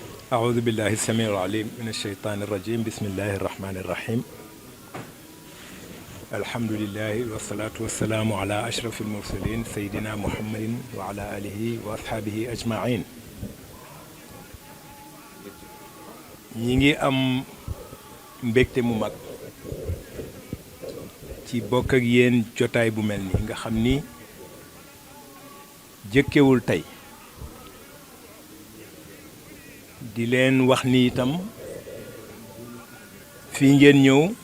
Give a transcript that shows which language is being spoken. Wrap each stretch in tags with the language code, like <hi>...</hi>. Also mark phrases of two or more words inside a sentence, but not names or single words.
<ar>أعوذ بالله السميع العليم من الشيطان الرجيم بسم الله الرحمن الرحيم الحمد لله والصلاة والسلام على أشرف المرسلين سيدنا محمد وعلى آله وأصحابه أجمعين</ar> <wo>ñi am mbégte mu mag ci bokk ak yéen jotaay bu mel ni nga xam ni jëkkewul tey di leen wax ni itam fii ngeen ñëw</wo>